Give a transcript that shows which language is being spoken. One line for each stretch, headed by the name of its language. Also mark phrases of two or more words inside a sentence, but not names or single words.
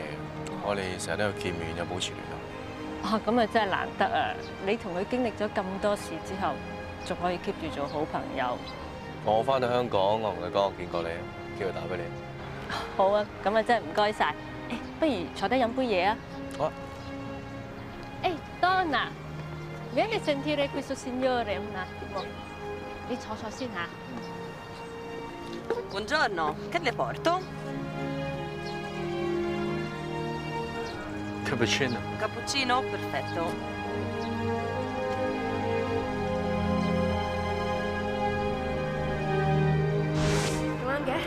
Cantonese: 我哋成日都有見面，有保持聯絡。咁啊真係難得啊！你同佢經歷咗咁多事之後，仲可以 keep 住做好朋友。我翻到香港，我同佢講我見過你，叫佢打俾你。好啊，咁啊真係唔該晒。不如坐低飲杯嘢啊！好啊。
Italian: Donna， vieni sentire questo signore un attimo。
Cantonese: 你坐先嚇。
Italian: Buongiorno, che le porto? Cappuccino。 Cappuccino? Perfetto.
Cantonese: 咁啱嘅。